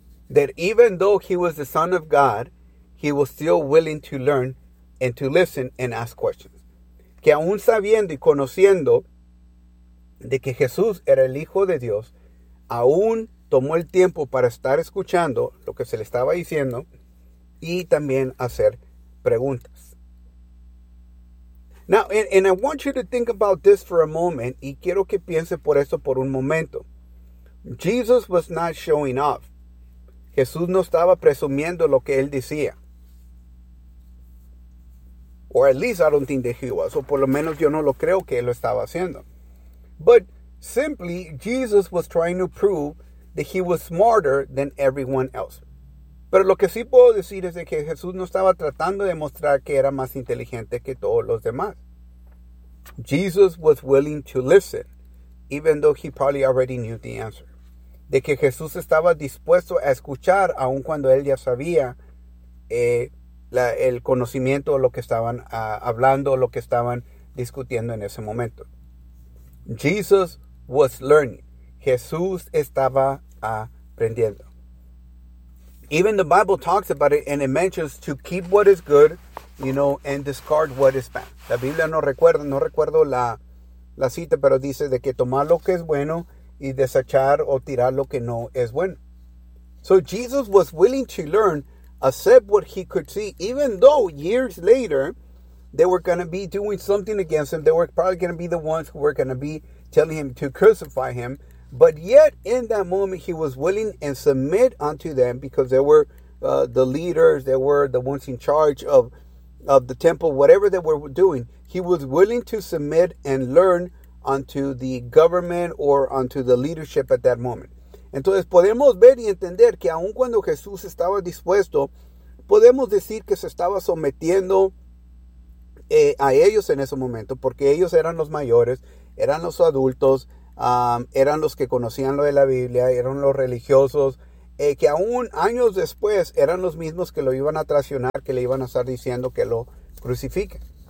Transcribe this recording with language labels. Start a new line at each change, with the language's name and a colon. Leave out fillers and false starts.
English: That even though he was the Son of God, he was still willing to learn and to listen and ask questions.
Spanish: Que aún sabiendo y conociendo de que Jesús era el Hijo de Dios, aún tomó el tiempo para estar escuchando lo que se le estaba diciendo y también hacer preguntas.
English: Now, and I want you to think about this for a moment,
Spanish: y quiero que piense por eso por un momento.
English: Jesus was not showing off.
Spanish: Jesús no estaba presumiendo lo que él decía.
English: Or at least I don't think that he was.
Spanish: O por lo menos yo no lo creo que él lo estaba haciendo.
English: But simply, Jesus was trying to prove that he was smarter than everyone else.
Spanish: Pero lo que sí puedo decir es de que Jesús no estaba tratando de mostrar que era más inteligente que todos los demás.
English: Jesus was willing to listen, even though he probably already knew the answer.
Spanish: De que Jesús estaba dispuesto a escuchar, aun cuando él ya sabía el conocimiento o lo que estaban hablando o lo que estaban discutiendo en ese momento.
English: Jesus was learning.
Spanish: Jesús estaba aprendiendo.
English: Even the Bible talks about it, and it mentions to keep what is good, you know, and discard what is bad.
Spanish: La Biblia no recuerdo la cita, pero dice de que tomar lo que es bueno y desechar o tirar lo que no es bueno.
English: So Jesus was willing to learn, accept what he could see, even though years later they were going to be doing something against him. They were probably going to be the ones who were going to be telling him to crucify him. But yet, in that moment, he was willing and submit unto them because they were the leaders, they were the ones in charge of the temple, whatever they were doing. He was willing to submit and learn unto the government or unto the leadership at that moment.
Spanish: Entonces, podemos ver y entender que aun cuando Jesús estaba dispuesto, podemos decir que se estaba sometiendo a ellos en ese momento, porque ellos eran los mayores, eran los adultos, eran los que conocían lo de la Biblia, eran los religiosos, que aún años después eran los mismos que lo iban a traicionar, que le iban a estar diciendo que lo crucifiquen.